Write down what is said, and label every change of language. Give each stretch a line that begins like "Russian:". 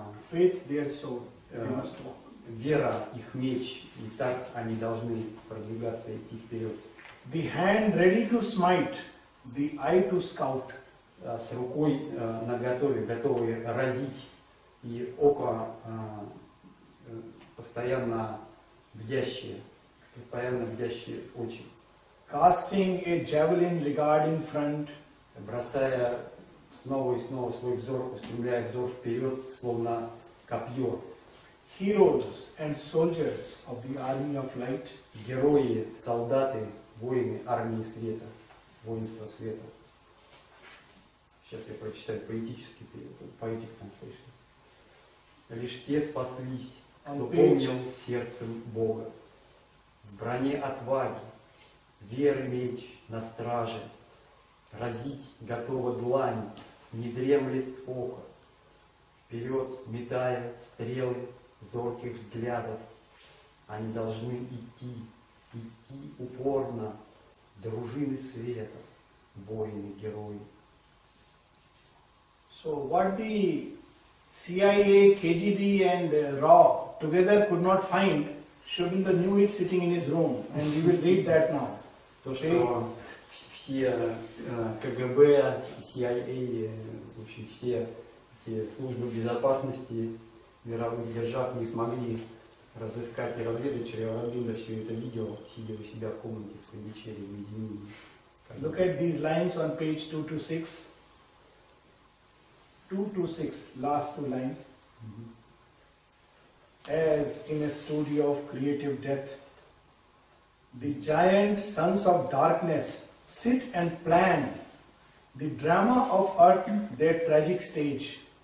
English: Faith their sword, they must walk.
Russian: вера их меч, и так они должны продвигаться и идти вперед.
English: The hand ready to smite, the eye to scout.
Russian: С рукой наготове, готовые разить, и око постоянно бдящие очи.
English: Casting a javelin regard in front.
Russian: Бросая снова и снова свой взор, устремляя взор вперед, словно копье.
English: Heroes and soldiers of the army of light.
Russian: Герои, солдаты, воины армии света, воинства света. Сейчас я прочитаю поэтический перевод,
English: poetic translation.
Russian: Лишь те спаслись, кто помнил сердцем Бога. В броне отваги, веры меч на страже, разить готова длань, не дремлет око. Вперед, метая стрелы зорких взглядов, они должны идти упорно, дружины света, воины-герои.
English: So what the CIA, KGB and RAW together could not find, Aurobindo knew it sitting in his room, and we will read that now.
Russian: То, что все КГБ, CIA, в общем, все эти службы безопасности мировых держав не смогли разыскать и разведать, Шри Ауробиндо все это видел, сидя у себя в комнате в Пондичерри в уединении.
English: Look at these lines on page 226. 226, last two lines. As in a studio of creative death, the giant sons of darkness sit and plan the drama of earth, their tragic stage.